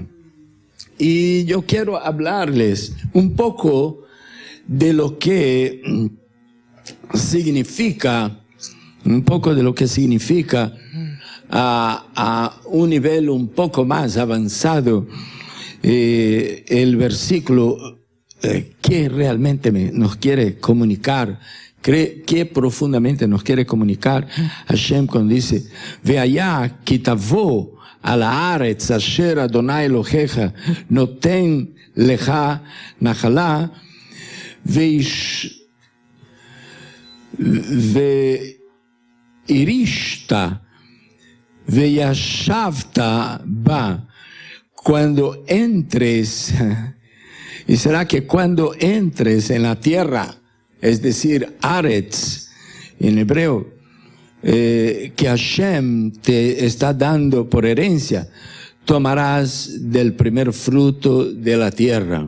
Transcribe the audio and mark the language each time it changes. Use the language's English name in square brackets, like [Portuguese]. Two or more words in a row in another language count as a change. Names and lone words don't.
[Spanish] Y yo quiero hablarles un poco de lo que significa, a un nivel un poco más avanzado, el versículo que realmente nos quiere comunicar. ¿Qué profundamente nos quiere comunicar Hashem cuando dice [Hebrew] והיה כי תבוא אל הארץ אשר אדוני אלוהיך נותן לך נחלה וירשתה וישבת בה. [Spanish] Cuando entres, y será que cuando entres en la tierra, es decir, Aretz, en hebreo, que Hashem te está dando por herencia, tomarás del primer fruto de la tierra.